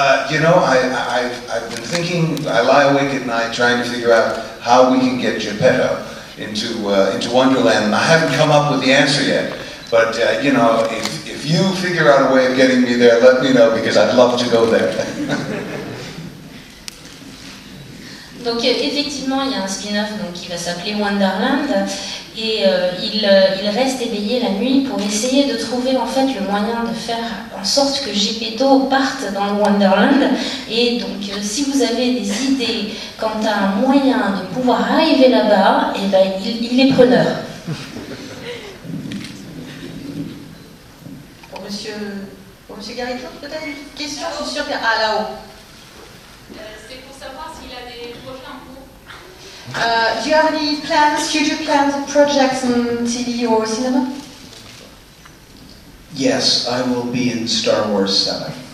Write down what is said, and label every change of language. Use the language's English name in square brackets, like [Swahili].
[English] You know, I've been thinking, I lie awake at night trying to figure out how we can get Geppetto into Wonderland, and I haven't come up with the answer yet. But, you know, if you figure out a way of getting me there, let me know, because I'd love to go there. [French] Donc effectivement, il y a un spin-off qui va s'appeler Wonderland, et il reste éveillé la nuit pour essayer de trouver en fait le moyen de faire en sorte que Geppetto parte dans le Wonderland. Et donc si vous avez des idées quant à un moyen de pouvoir arriver là-bas, eh ben, il est preneur. Pour monsieur Garrido, peut-être une question, je suis sûre qu'il y a... Ah, là-haut. C'est pour savoir s'il a des projets en cours. [English] Do you have any plans, future plans or projects in TV or cinema? Yes, I will be in Star Wars 7.